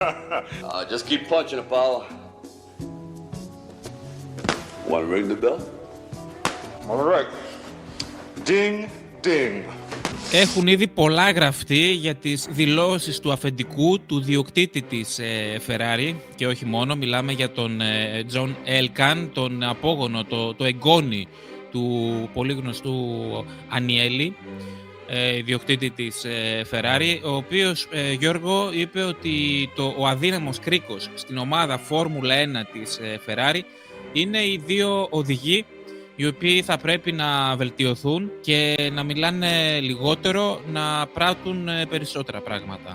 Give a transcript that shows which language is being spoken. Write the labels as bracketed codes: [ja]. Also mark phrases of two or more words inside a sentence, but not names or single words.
[en] Just keep punching, Apollo. Want to ring the bell? All right. Ding, ding. [el] Έχουν ήδη πολλά γραφτεί για τις δηλώσεις του αφεντικού, του διοκτήτη της Ferrari και όχι μόνο. Μιλάμε για τον John Elkann, τον απόγονο, το εγγόνι του πολύ γνωστού Ανιέλη, διοκτήτη της Ferrari, ο οποίος, Γιώργο, είπε ότι ο αδύναμος κρίκος στην ομάδα Φόρμουλα 1 της Ferrari είναι οι δύο οδηγοί οι οποίοι θα πρέπει να βελτιωθούν και να μιλάνε λιγότερο, να πράττουν περισσότερα πράγματα.